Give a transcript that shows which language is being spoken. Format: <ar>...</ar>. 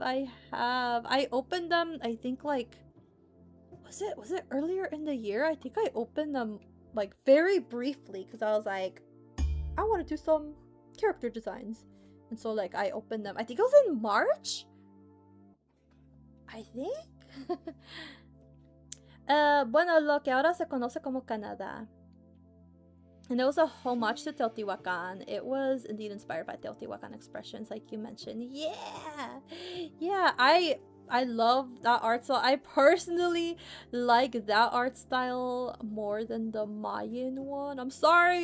<en>I opened them, I think, like, was it earlier in the year? I think I opened them like very briefly because I was like, I want to do some character designs. And so, like, I opened them. I think it was in March? I think?</en> <es>Bueno, lo que ahora se conoce como Canadá.</es> <en>And it was a homage to Teotihuacan. It was indeed inspired by Teotihuacan expressions, like you mentioned. Yeah! Yeah, I love that art style. I personally like that art style more than the Mayan one. I'm sorry.</en>